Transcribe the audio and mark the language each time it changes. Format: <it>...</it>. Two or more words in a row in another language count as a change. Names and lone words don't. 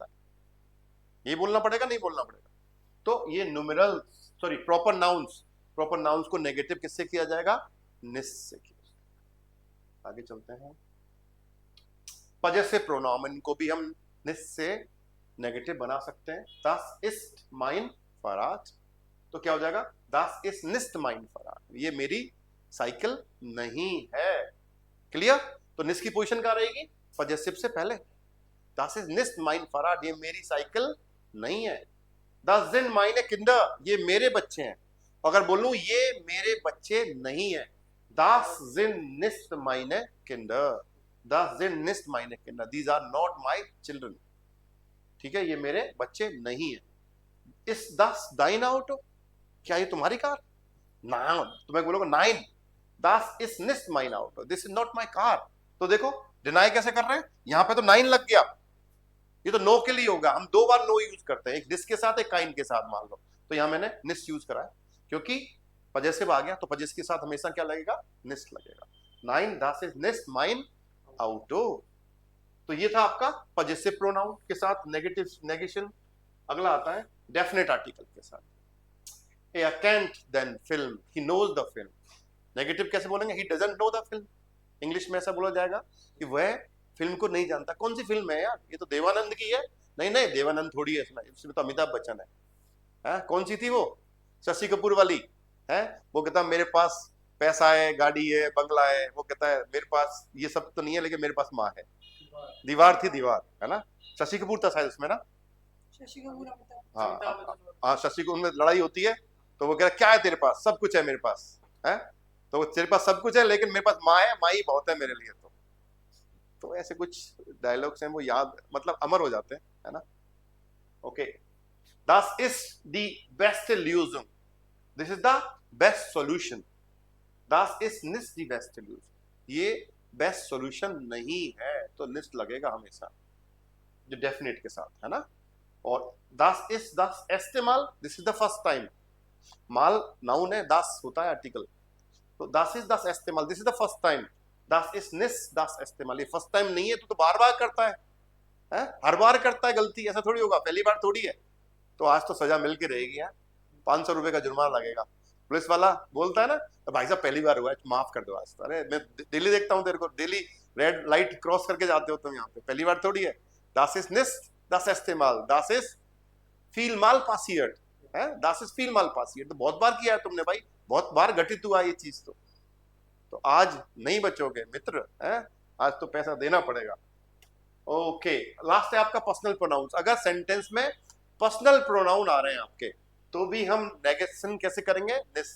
<hi>ये बोलना पड़ेगा, नहीं बोलना पड़ेगा? तो ये न्यूमेरल,</hi> <en>sorry proper nouns, proper nouns</en> <hi>को नेगेटिव किससे किया जाएगा? निस से किया जाएगा। आगे चलते हैं,</hi> <en>possessive pronoun</en> <hi>को भी हम निस से नेगेटिव बना सकते हैं।</hi> <de>Das ist mein Fahrrad,</de> <hi>तो क्या हो जाएगा?</hi> <de>Das ist nicht mein Fahrrad,</de> <hi>ये मेरी साइकिल नहीं है। क्लियर? तो निस की पोजीशन कहां रहेगी? पजेसिव से पहले।</hi> <de>Das ist nicht mein Fahrrad,</de> <hi>ये मेरी साइकिल नहीं है।</hi> <de>Das sind meine Kinder,</de> <hi>ये मेरे बच्चे हैं। अगर बोलूं ये मेरे बच्चे नहीं है,</hi> <de>Das sind nicht meine Kinder, Das sind nicht meine Kinder,</de> <en>these are not my children।</en> <hi>ठीक है, ये मेरे बच्चे नहीं है।</hi> <de>Is das dein Auto,</de> <hi>क्या ये तुम्हारी कार? नाइन, तुम्हें बोलोगे नाइन,</hi> <de>Das ist nicht mein Auto,</de> <en>this is not my car।</en> <hi>तो देखो डिनाई कैसे कर रहे हैं, यहां पे तो 9 लग गया, ये तो नो के लिए होगा। हम 2 बार नो यूज करते हैं, एक दिस के साथ, एक काइंड के साथ, मान लो। तो यहां मैंने निस्ट यूज करा है, क्योंकि पजेसिव आ गया, तो पजेस के साथ हमेशा क्या लगेगा?</hi> <de>निस्ट लगेगा। 9 Das ist nicht mein Auto।</de> <hi>तो ये था आपका</hi> <en>possessive pronoun</en> <hi>के साथ नेगेटिव नेगेशन। अगला आता है</hi> <en>definite article</en> <hi>के साथ।</hi> <en>A can't then film, he knows the film।</en> <hi>नेगेटिव कैसे बोलेंगे?</hi> <en>he doesn't know the film।</en> <hi>इंग्लिश में ऐसा बोला जाएगा कि वह फिल्म को नहीं जानता। कौन सी फिल्म है यार? ये तो देवानंद की है। नहीं नहीं, देवानंद थोड़ी है इसमें, इसमें तो अमिताभ बच्चन है। कौन सी थी वो? शशि कपूर वाली है। वो कहता है मेरे पास पैसा है, गाड़ी है, बंगला है। वो कहता है मेरे पास ये सब तो नहीं है, लेकिन मेरे पास माँ है। दीवार थी, दीवार, है ना? शशि कपूर था शायद उसमें ना। शशि कपूर, हाँ, शशि कपूर में लड़ाई होती है, तो वो कह रहा क्या है तेरे पास? सब कुछ है मेरे पास, है? तो तेरे पास सब कुछ है, लेकिन मेरे पास माँ है, माँ ही बहुत है मेरे लिए। तो ऐसे कुछ डायलॉग्स हैं, वो याद, मतलब अमर हो जाते हैं, है ना? ओके,</hi> <de>Das ist die beste Lösung,</de> <en>this is the best solution।</en> <de>Das ist nicht die beste Lösung,</de> <hi>ये</hi> <en>best solution</en> <hi>नहीं है, तो निस्ट लगेगा हमेशा जो डेफिनेट के साथ, है ना?</hi> <de>और das ist das erste Mal,</de> <en>this is the first time।</en> <hi>माल नाउन है, das होता है आर्टिकल, तो</hi> <de>das ist das erste Mal,</de> <en>this is the first time।</en> <de>Das ist nicht das erste Mal,</de> <hi>ये</hi> <en>first time</en> <hi>नहीं है, तो बार बार करता है, हर बार करता है गलती, ऐसा थोड़ी होगा, पहली बार थोड़ी है। तो आज तो सजा मिल के रहेगी, 500 रुपए का जुर्माना लगेगा। पुलिस वाला बोलता है ना, तो भाई साहब पहली बार हुआ है, माफ कर दो आज। अरे मैं डेली देखता हूँ तेरे को, डेली</hi> <en>red light</en> <hi>क्रॉस करके जाते हो तुम यहाँ पे, पहली बार थोड़ी है।</hi> <de>Das ist nicht das erste Mal, das ist vielmal passiert, das ist vielmal passiert,</de> <hi>तो बहुत बार किया है तुमने भाई, बहुत बार घटित हुआ ये चीज। तो आज नहीं बचोगे मित्र, आज तो पैसा देना पड़ेगा। ओके, लास्ट है आपका</hi> <en>personal pronouns.</en> <hi>अगर सेंटेंस में</hi> <en>personal pronoun</en> <hi>आ रहे हैं आपके, तो भी हम नेगेशन कैसे करेंगे?</hi>